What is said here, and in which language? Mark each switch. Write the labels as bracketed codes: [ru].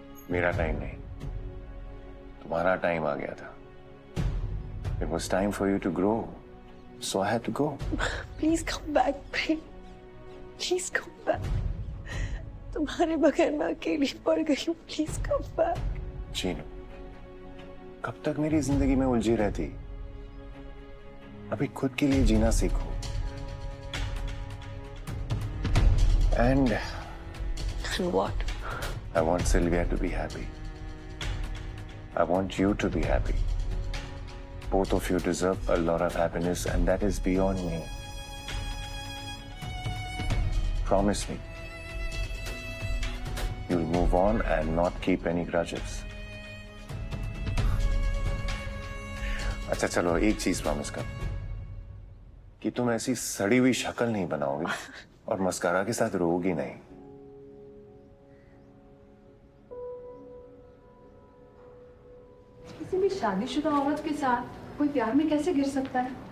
[hi] मेरा टाइम नहीं, तुम्हारा टाइम आ गया था। [en] It was time for you to grow, so I had to go. Please come back, please come back. [hi] तुम्हारे बगैर मैं अकेली पड़ गई हूँ। [en] Please come back. [hi] चीनू, कब तक मेरी जिंदगी में उलझी रहती? अभी खुद के लिए जीना सीखो। [en] And what? I want Sylvia to be happy. I want you to be happy. Both of you deserve a lot of happiness, and that is beyond me. Promise me. You'll move on and not keep any grudges. [hi] अच्छा चलो, एक चीज promise कर कि तुम ऐसी सड़ी हुई शक्ल नहीं बनाओगी और मस्कारा के साथ रोओगी नहीं। किसी भी शादीशुदा औरत के साथ कोई प्यार में कैसे गिर सकता है?